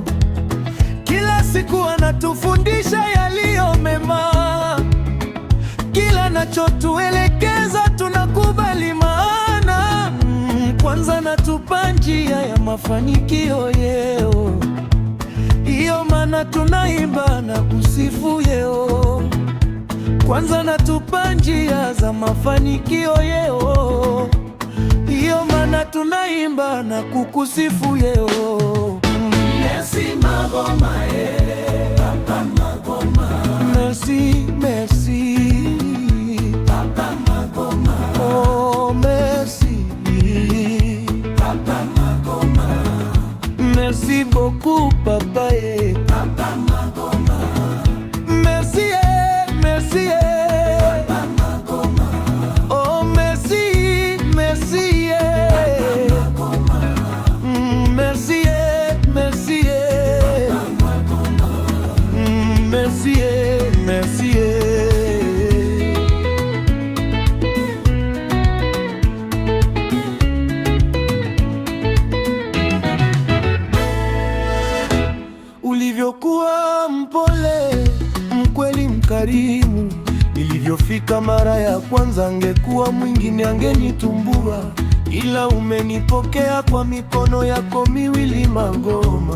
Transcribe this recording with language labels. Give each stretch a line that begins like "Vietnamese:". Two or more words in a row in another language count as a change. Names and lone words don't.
Swahili: Kila siku anatufundisha yaliyo mema, kila nachotuelekeza tunakubali, maana kwanza natupa njia ya mafanikio yeo. Iyo maana tunaimba na kusifu yeo. Kwanza natupa njia za mafanikio yeo. Iyo maana tunaimba na kukusifu yeo.
French: Merci Magoma, Papa Magoma. Merci, merci Papa Magoma. Oh, merci Papa Magoma. Merci beaucoup papa Papa Magoma. Merci merci Papa Magoma. Oh merci, merci Papa Magoma. Merci merci Papa Magoma. Merci merci
Swahili: Ulivyokuwa mpole, mkweli, mkarimu, nilivyofika mara ya kwanza, angekuwa mwingine angenitumbua, ila umenipokea kwa mikono yako miwili Magoma.